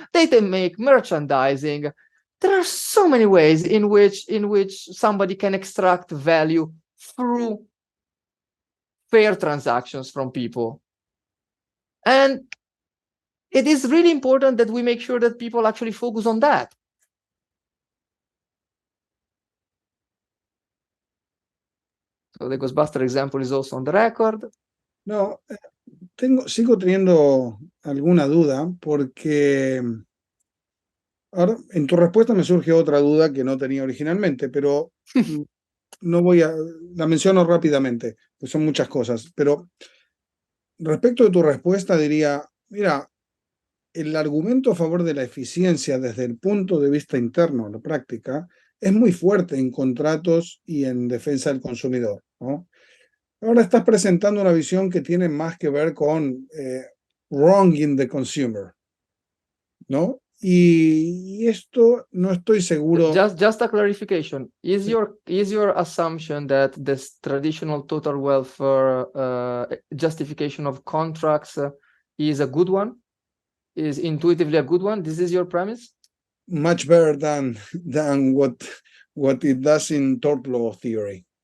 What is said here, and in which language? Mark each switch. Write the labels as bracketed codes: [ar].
[en] They can make merchandising. There are so many ways in which somebody can extract value through fair transactions from people. And it is really important that we make sure that people actually focus on that. So the Ghostbuster example is also on the record. [es] No, sigo teniendo alguna duda porque ahora en tu respuesta me surge otra duda que no tenía originalmente, pero no la menciono rápidamente, pues son muchas cosas, pero respecto de tu respuesta diría, mira, el argumento a favor de la eficiencia desde el punto de vista interno, la práctica, es muy fuerte en contratos y en defensa del consumidor, ¿no? Ahora estás presentando una visión que tiene más que ver con [en] wronging the consumer, [es] ¿no? Y esto no estoy seguro. [en] Just a clarification. Is your assumption that this traditional total welfare justification of contracts is a good one? Is intuitively a good one? This is your premise? Much better than what it does in tort law theory.